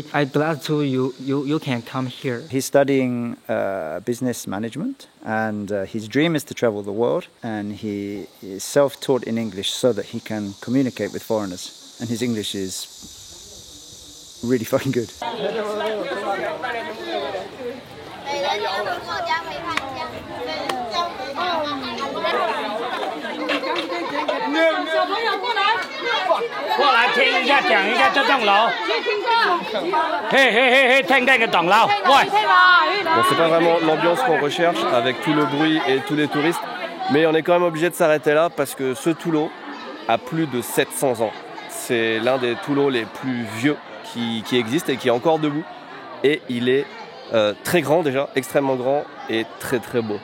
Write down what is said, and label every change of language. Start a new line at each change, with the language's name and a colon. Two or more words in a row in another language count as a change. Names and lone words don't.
English: I'm glad to you can come here. He's studying business management, and his dream is to travel the world, and he is self-taught in English so that he can communicate with foreigners. And his English is really fucking good.
Chinese: 过来听一下，讲一下这栋楼。嘿嘿嘿嘿，听这个栋楼，喂。
French: Bon, c'est pas vraiment l'ambiance qu'on recherche avec tout le bruit et tous les touristes, mais on est quand même obligé de s'arrêter là parce que ce Tulo a plus de 700 ans. C'est l'un des Tulos les plus vieux qui existe et qui est encore debout. Et il est très grand déjà, extrêmement grand et très très beau.